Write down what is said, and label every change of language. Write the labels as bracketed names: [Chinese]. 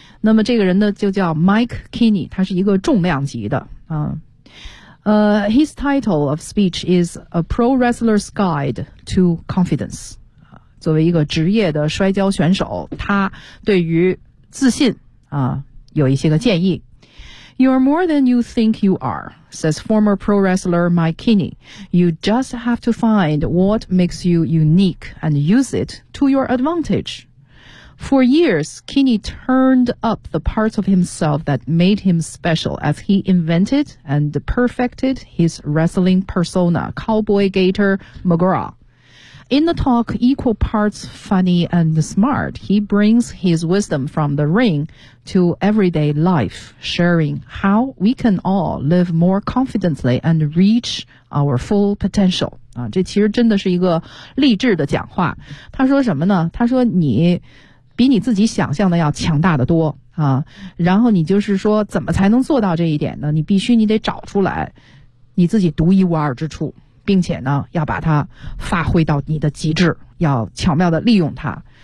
[Chinese] 那么这个人呢就叫 Mike Kinney， 他是一个重量级的啊。 [English] His title of speech is A Pro Wrestler's Guide to Confidence。 [Chinese] 作为一个职业的摔跤选手，他对于自信啊有一些个建议。 [English] You're more than you think you are, says former pro wrestler Mike Kinney. You just have to find what makes you unique and use it to your advantage. For years, Kinney turned up the parts of himself that made him special as he invented and perfected his wrestling persona, Cowboy Gator McGraw. In the talk, equal parts funny and smart, he brings his wisdom from the ring to everyday life, sharing how we can all live more confidently and reach our full potential. [Chinese] 啊，这其实真的是一个励志的讲话。他说什么呢？他说你比你自己想象的要强大的多啊。然后你就是说怎么才能做到这一点呢？你必须你得找出来你自己独一无二之处。并且呢要把它发挥到你的极致，要巧妙地利用它。